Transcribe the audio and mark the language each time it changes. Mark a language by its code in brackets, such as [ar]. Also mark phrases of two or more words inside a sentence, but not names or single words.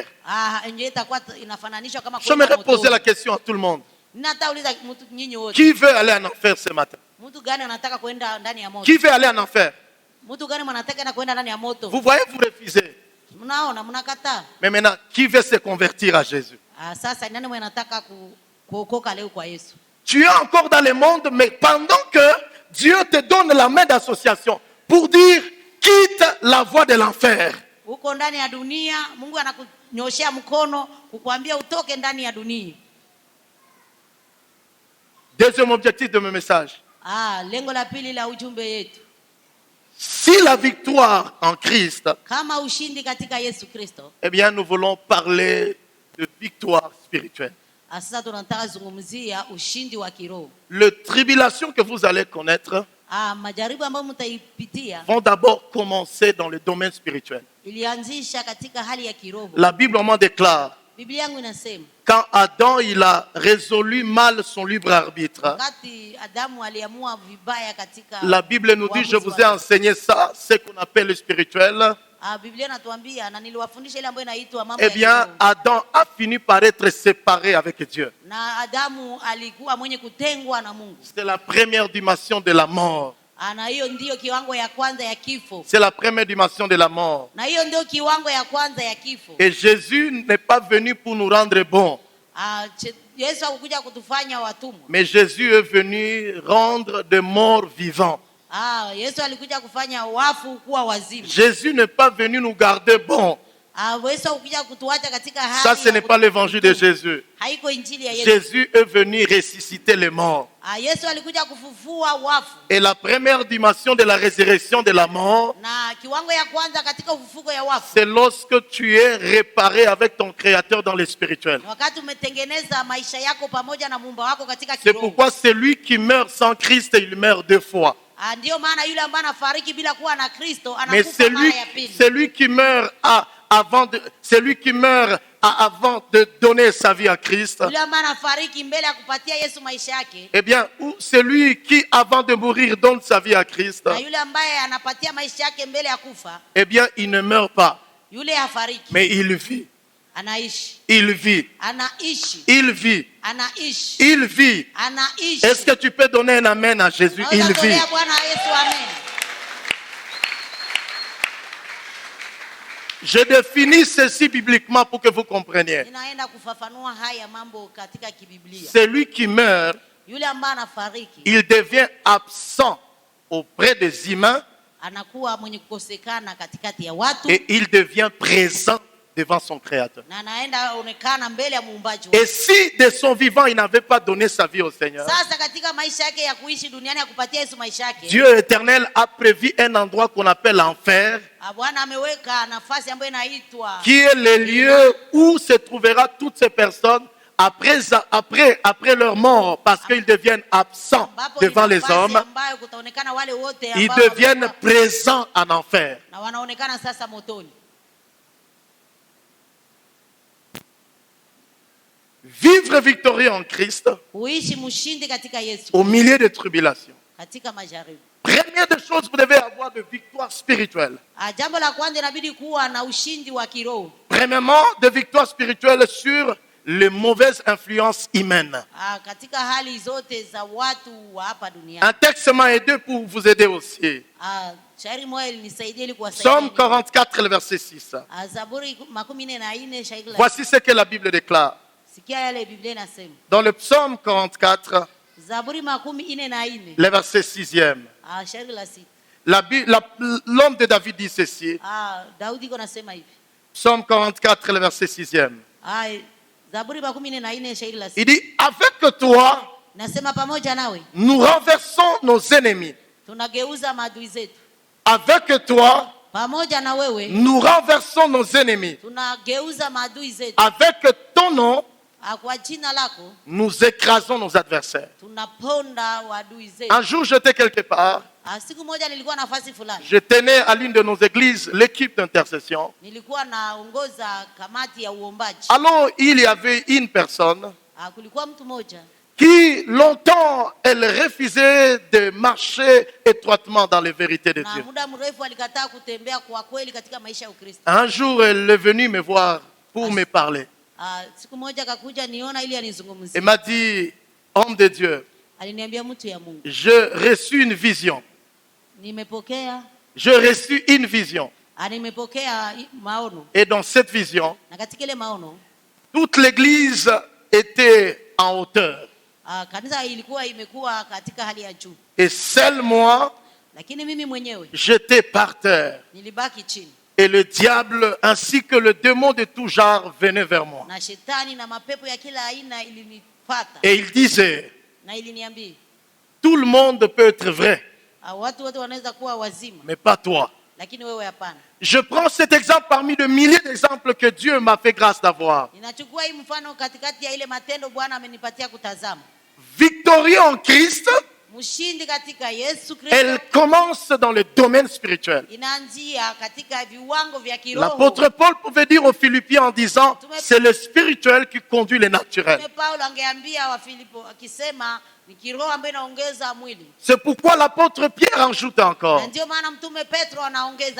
[sw] ndio itakuwa inafananishwa kama [fr] J'aimerais [sw] kwenda [fr] poser [sw] motoni. [fr] la question à tout le monde. [sw] Ninatauliza mtu nyinyi wote, [fr] Qui veut aller en enfer ce matin? [sw] mtu gani anataka kwenda ndani ya moto? [fr] Qui veut aller en enfer? [sw] Mtu gani mnataka kwenda ndani ya moto? [fr] Vous voyez, vous refusez. [sw] Mnaona, mnakataa. [fr] Mais maintenant, qui veut se convertir à Jésus? [sw] Sasa nani mnataka kuokoka leo kwa Yesu? [fr] Tu es encore dans le monde, mais pendant que Dieu te donne la main d'association pour dire quitte la voie de l'enfer. [sw] Uko ndani ya dunia, Mungu anakunyoshea mkono kukuambia utoke ndani ya dunia. [fr] Deuxième objectif de mes messages. [sw] Lengo la pili la ujumbe yetu, [fr] Si la victoire en Christ, [sw] kama ushindi katika Yesu Kristo, [fr] eh bien, nous voulons parler de victoire spirituelle. [sw] sasa tunataka zungumzia ushindi wa kiroho. [fr] Les tribulations que vous allez connaître [sw] Majaribu ambayo mtaipitia [fr] vont d'abord commencer dans le domaine spirituel. [sw] ilianzisha katika hali ya kiroho. [fr] La Bible en déclare, [sw] Biblia yangu inasema [fr] quand Adam il a résolu mal son libre arbitre, [sw] wakati Adamu aliamua vibaya katika [fr] la Bible nous dit, je [sw] uamuzi [fr] vous ai [sw] wake. [fr] enseigné ça, ce qu'on appelle le spirituel. [sw] Biblia inatuambia na niliwafundisha ile ambayo inaitwa mambo [fr] Eh [sw] ya [fr] bien, [sw] kiroho. [fr] Adam a fini par être séparé avec Dieu. [sw] Na Adamu alikuwa mwenye kutengwa na Mungu. [fr] C'est la première dimension de la mort. [sw] Na hiyo ndio kiwango ya kwanza ya kifo. [fr] C'est la première dimension de la mort. [sw] Na hiyo ndio kiwango ya kwanza ya kifo. [fr] Et Jésus n'est pas venu pour nous rendre bons, [sw] Yesu hakukuja kutufanya watumwa. [fr] mais Jésus est venu rendre de morts vivants. [sw] Yesu alikuja kufanya wafu kuwa wazima. [fr] Jésus n'est pas venu nous garder bons. [sw] Yesu hakukuja kutuacha katika hali. [fr] Ça, ce n'est pas l'évangile de Jésus. [sw] Haiko injili ya Yesu. [fr] Jésus est venu ressusciter les morts. [sw] Yesu alikuja kufufua wafu. [fr] Et la première dimension de la résurrection de la mort, [sw] Na kiwango ya kwanza katika ufufuko ya wafu, [fr] c'est lorsque tu es réparé avec ton Créateur dans le spirituel. [sw] wakati umetengeneza maisha yako pamoja na muumba wako katika [fr] C'est [sw] kiroho. [fr] pourquoi celui qui meurt sans Christ, il meurt deux fois. [sw] Ndio maana yule ambaye anafariki bila kuwa na Kristo [fr] Mais [sw] anakufa mara ya pili. [fr] celui qui meurt avant de donner sa vie à Christ, [sw] Yule ambaye anafariki mbele ya kupatia Yesu maisha yake, [fr] eh bien, ou celui qui avant de mourir donne sa vie à Christ, [sw] na yule ambaye anapatia maisha yake mbele ya kufa, [fr] eh bien, il ne meurt pas, [sw] yule hafariki, [fr] mais il vit. [sw] anaishi, [fr] Il vit. [sw] anaishi, [fr] Il vit. [sw] anaishi, [fr] Il vit. [sw] anaishi. [fr] Est-ce que tu peux donner un amen à Jésus? Il [sw] Unaweza [fr] vit. [sw] kutolea Bwana Yesu amen. [fr] Je définis ceci bibliquement pour que vous compreniez. [sw] Ninaenda kufafanua haya mambo katika kibiblia. [fr] Celui qui meurt, [sw] Yule ambaye anafariki [fr] il devient absent auprès des humains [sw] anakuwa mwenye kukosekana katikati ya watu, [fr] et il devient présent devant son Créateur. [sw] na anaenda onekana mbele ya muumbaji wake. [fr] Et si de son vivant, il n'avait pas donné sa vie au Seigneur, [sw] Sasa katika maisha yake ya kuishi duniani ya kupatia Yesu maisha yake, [fr] Dieu éternel a prévu un endroit qu'on appelle l'enfer, [sw] Bwana ameweka nafasi ambayo inaitwa [fr] qui est le lieu où se trouvera toutes ces personnes après leur mort, parce qu'ils deviennent absents [sw] ambapo [fr] devant [sw] ni [fr] les [sw] nafasi [fr] hommes, [sw] ambayo kutaonekana wale wote [fr] ils [sw] ambao [fr] deviennent [sw] wamekuwa- [fr] présents en enfer. [sw] na wanaonekana sasa motoni. [fr] Vivre victorieux en Christ [sw] Kuishi mshindi katika Yesu [fr] au milieu des tribulations. [sw] katika majaribu. [fr] Première des choses, vous devez avoir de victoires spirituelles. [sw] Jambo la kwanza inabidi kuwa na ushindi wa kiroho. [fr] Premièrement, de victoires spirituelles sur les mauvaises influences humaines. [sw] Katika hali zote za watu wa hapa duniani. [fr] Un texte m'a aidé pour vous aider aussi. [sw] Shairi moja ilinisaidie ili kuwasaidia. [fr] Psaume 44, le verset 6. [sw] Zaburi 44 shairi la. [fr] Voici ce que la Bible déclare. [sw] Sikia yale Biblia inasema. [fr] Dans le psaume 44, [sw] Zaburi 44. [fr] le verset 6e. [sw] Shairi la 6. [fr] L'homme de David dit ceci. [sw] Daudi konasema hivi. [fr] Psaume 44, le verset 6e. [sw] Zaburi 44 shairi la 6. [fr] Il dit, avec toi, [sw] nasema pamoja nawe, [fr] nous renversons nos ennemis. [sw] Tunageuza maadui zetu. [fr] Avec toi, [sw] pamoja na wewe, [fr] nous renversons nos ennemis. [sw] Tunageuza maadui zetu. [fr] Avec ton nom, [sw] kwa jina lako, [fr] nous écrasons nos adversaires. [sw] Tunaponda wadui zetu. [fr] Un jour, j'étais quelque part. [sw] Siku moja nilikuwa nafasi fulani. [fr] Je tenais à l'une de nos églises l'équipe d'intercession. [sw] Nilikuwa naongoza kamati ya uombaji. [fr] Alors, il y avait une personne [sw] kulikuwa mtu mmoja [fr] qui longtemps elle refusait de marcher étroitement dans les vérités de Dieu. [sw] muda mrefu alikataa kutembea kwa kweli katika maisha ya Ukristo. [fr] Un jour, elle est venue me voir pour me parler. [sw] Siku moja akakuja niona ili anizungumzie. [fr] Elle m'a dit, homme de Dieu, [sw] aliniambia mtu ya Mungu, [fr] j'ai reçu une vision. [sw] Nimepokea. [fr] J'ai reçu une vision. [sw] Nimepokea maono. [fr] Et dans cette vision, [sw] na katika ile maono, [fr] toute l'église était en hauteur. [sw] Kanisa ilikuwa imekuwa katika hali ya juu. [fr] Et seul moi, [sw] lakini mimi mwenyewe, [fr] j'étais par terre. [sw] Nilibaki chini. [fr] Et le diable ainsi que le démon de tout genre venaient vers moi. [sw] Na shetani na mapepo ya kila aina ilinipata. [fr] Et il disait, [sw] na iliniambia, [fr] tout le monde peut être vrai, [sw] watu wote wanaweza kuwa wazima, [fr] mais pas toi. [sw] lakini wewe hapana. [fr] Je prends cet exemple parmi de milliers d'exemples que Dieu m'a fait grâce d'avoir. [sw] Ninachukua hii mfano katikati ya ile matendo Bwana amenipatia kutazama. [fr] Victorieux en Christ, [sw] mshindi katika Yesu Kristo, [fr] elle commence dans le domaine spirituel. [sw] Inaanzia katika viwango vya kiroho. [fr] L'apôtre Paul pouvait dire aux Philippiens en disant, c'est le spirituel qui conduit le naturel. [sw] Paulo angeambia wa Filipo akisema ni kiroho ambaye inaongeza mwili. [fr] C'est pourquoi l'apôtre Pierre ajoute encore, [sw] ndio maana mtume Petro anaongeza,